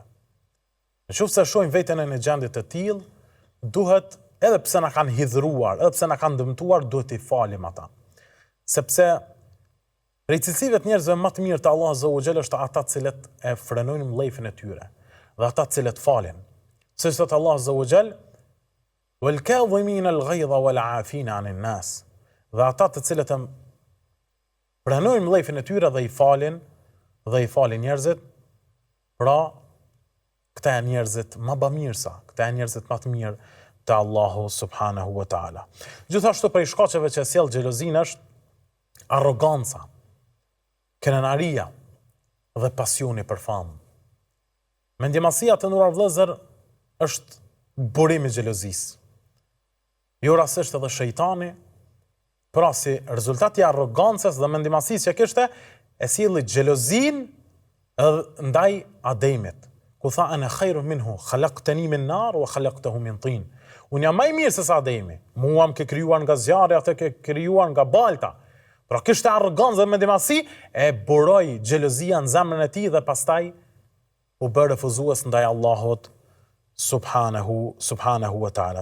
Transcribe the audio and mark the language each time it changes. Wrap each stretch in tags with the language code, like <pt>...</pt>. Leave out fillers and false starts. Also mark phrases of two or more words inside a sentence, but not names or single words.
<sq>Nëse shohim veten në gjendje të tillë, duhet edhe pse na kanë hidhruar, edhe pse na kanë dëmtuar, duhet t'i falim ata. Sepse prej cilësive të njerëzve më të mirë të Allahut</sq> <ar>عز وجل</ar> <sq>është ata të cilët e frenojnë mllëfin e tyre dhe ata të cilët falin. Se thot Allahu</sq> <ar>عز وجل, وَالْكَاظِمِينَ الْغَيْظَ وَالْعَافِينَ عَنِ النَّاسِ.</ar> <sq>Dhe ata të cilët pranojnë mllëfin e tyre dhe i falin njerëzit, pra këta janë njerëzit më bamirësa, këta janë njerëzit më të mirë te Allahu</sq> <ar>سبحانه وتعالى.</ar> <sq>Gjithashtu prej shkaqeve që sjell xhelozinë është arroganca, krenaria dhe pasioni për famë. Mendjemasia të nderuar vëllezër është burimi i xhelozisë. Jo rastisht edhe shejtani, pra si rezultati i arrogancës dhe mendjemasisë që kishte, e sjelli xhelozinë ndaj Ademit, ku tha</sq> <ar>أنا خير منه خلقتني من نار وخلقته من طين.</ar> <sq>Unë jam më i mirë se sa Ademi. Mua më ke krijuar nga zjarri, atë ke krijuar nga balta. Pra kishte arrogancë dhe mendjemasi, e buroi xhelozia në zemrën e tij dhe pastaj u bë refuzues ndaj Allahut</sq> <ar>سبحانه وتعالى.</ar>